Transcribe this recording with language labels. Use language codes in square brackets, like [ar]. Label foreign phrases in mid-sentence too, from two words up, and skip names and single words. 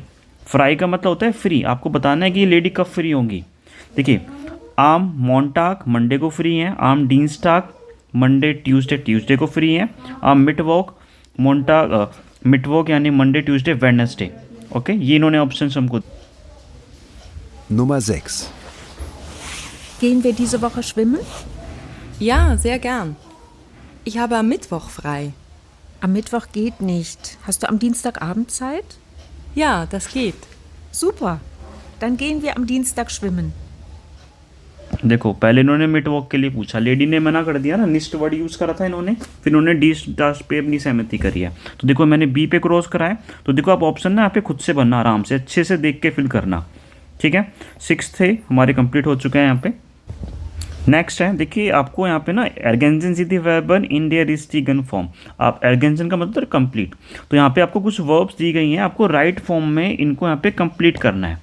[hi] फ्राई का मतलब होता है फ्री। आपको बताना है कि ये लेडी कब फ्री होंगी। देखिए, [de] am Montag [hi] मंडे को फ्री हैं, [de] am Dienstag [en] Monday Tuesday [hi] को फ्री हैं, [de] am Mittwoch Mittwoch [hi] यानी [en] Monday Tuesday Wednesday. [hi] ओके, ये इन्होंने ऑप्शन हमको। [de] Nummer 6. Gehen wir diese Woche schwimmen? Ja, sehr gern. Ich habe am Mittwoch frei. Am Mittwoch geht nicht. Hast du am Dienstagabend Zeit? Ja, das geht. Super. Dann gehen wir am Dienstag schwimmen. [hi] देखो पहले इन्होंने मिड वॉक के लिए पूछा, लेडी ने मना कर दिया ना, निस्ट वर्ड यूज़ करा था इन्होंने, फिर इन्होंने डी दास पे अपनी सहमति करी है। तो देखो मैंने बी पे क्रॉस कराया, तो देखो आप ऑप्शन ना यहाँ पे खुद से बनना, आराम से अच्छे से देख के फिल करना, ठीक है। 6 थे हमारे कंप्लीट हो चुके हैं यहाँ पे। नेक्स्ट है, देखिए आपको यहाँ पे ना [de] Ergänzen Sie die Verben in der richtigen Form, [hi] आप एर्गेंजन का मतलब कंप्लीट, तो यहाँ पे आपको कुछ वर्ब्स दी गई हैं, आपको [en] right form [hi] में इनको यहाँ पे कंप्लीट करना है।